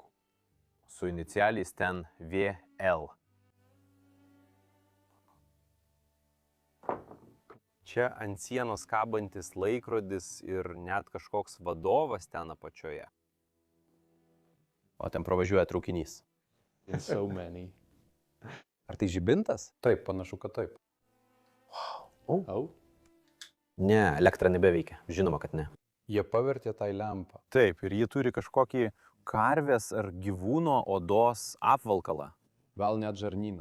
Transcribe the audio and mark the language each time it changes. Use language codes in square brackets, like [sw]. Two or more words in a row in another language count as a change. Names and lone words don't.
[lt] Su inicialiais ten VL. Čia ant sienos kabantis laikrodis ir net kažkoks vadovas ten apačioje. O ten pravažiuoja traukinys. [en] In so many. [lt] Ar tai žibintas? Taip, panašu, kad taip. Wow. Au. Ne, elektra nebeveikia. Žinoma, kad ne. Jie pavertė tai lempą. Taip, ir ji turi kažkokį karvės ar gyvūno odos apvalkalą, Gal net žarnyną.